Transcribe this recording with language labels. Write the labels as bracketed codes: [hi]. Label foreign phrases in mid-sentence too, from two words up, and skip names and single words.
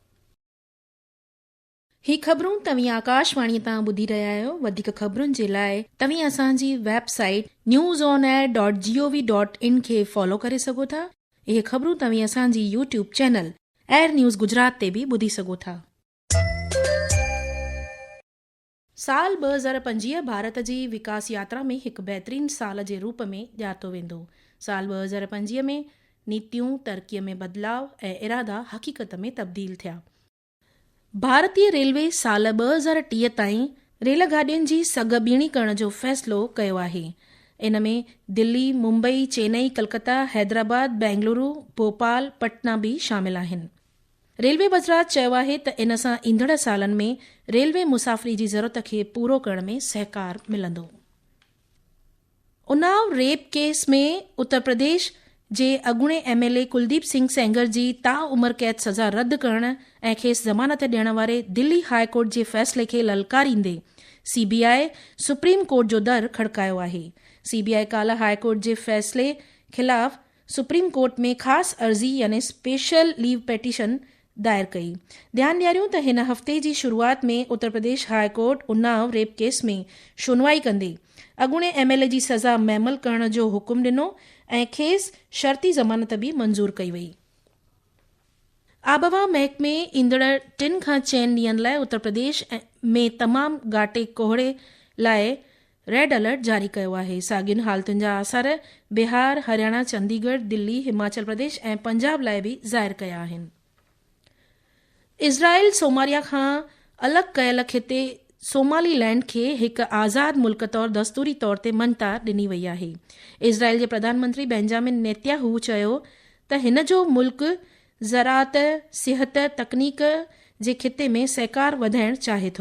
[sd] ही ख़बरूं तव्हीं आकाशवाणी तां ॿुधी रहिया आहियो। वधीक ख़बरुनि जे लाइ तव्हीं असांजी वेबसाइट newsonair.gov.in खे फॉलो करे सघो था। इहे ख़बरूं तव्हीं असांजी YouTube चैनल एयर न्यूज़ गुजरात ते बि ॿुधी सघो था। साल 2025 भारत जी विकास यात्रा में हिकु बहितरीन साल जे रूप में ॼातो वेंदो। साल 2025 में नीतियूं, तरक़ीअ में बदिलाव ऐं इरादा हक़ीक़त में तब्दील थिया। भारतीय रेलवे साल 2030 ताईं रेलगाॾियुनि जी सघ ॿीणी करण जो फ़ैसिलो कयो आहे। इन में दिल्ली, मुंबई, चेन्नई, कलकत्ता, हैदराबाद, बेंगलुरु, भोपाल, पटना बि शामिल आहिनि। रेलवे वज़ारत चयो आहे त इन सां ईंदड़ सालनि में रेलवे मुसाफ़िरी जी ज़रूरत खे पूरो करण में सहकार मिलंदो। उन्नाव [en] rape case [sd] में उत्तर प्रदेश जे अॻूणे MLA कुलदीप सिंह सेंगर जी ताउमिर क़ैद सज़ा रद्द करण ऐं खेसि ज़मानत ॾियण वारे दिल्ली हाई कोर्ट जे फ़ैसिले खे ललकारींदे CBI सुप्रीम कोर्ट जो दर खड़कायो आहे। CBI काल्ह हाई कोर्ट जे फ़ैसिले ख़िलाफ़ सुप्रीम कोर्ट में ख़ासि अर्ज़ी यानी [en] special leave petition [sd] दायर कई। ध्यानु ॾियारियूं त हिन हफ़्ते जी शुरूआति में उत्तर प्रदेश हाई कोर्ट उन्नाव [en] rape case [sd] में सुनवाई कंदे अॻूणे MLA जी सज़ा मुअम्मल करण जो हुकुम ॾिनो ऐं खेसि शर्ती ज़मानत बि मंज़ूर कई वई। आबहवा महकमे ईंदड़ 3 खां 4 ॾींहनि लाइ उत्तर प्रदेश में तमामु घाटे कोहड़े लाइ [en] red alert [sd] जारी कयो आहे। साॻियुनि हालतुनि जा आसार बिहार, हरियाणा, चंडीगढ़, दिल्ली, हिमाचल प्रदेश ऐं पंजाब लाइ बि ज़ाहिर कया आहिनि। इज़राइल सोमालिया खां अलॻि कयल खिते सोमालीलैंड खे हिकु आज़ाद मुल्क तौरु दस्तूरी तौर ते मञता ॾिनी वई आहे। इज़राइल जे प्रधानमंत्री बेंजामिन नेतन्याहू चयो त हिन जो मुल्क ज़राअत, सिहत, तकनीक जे खिते में सहकार वधाइणु चाहे थो।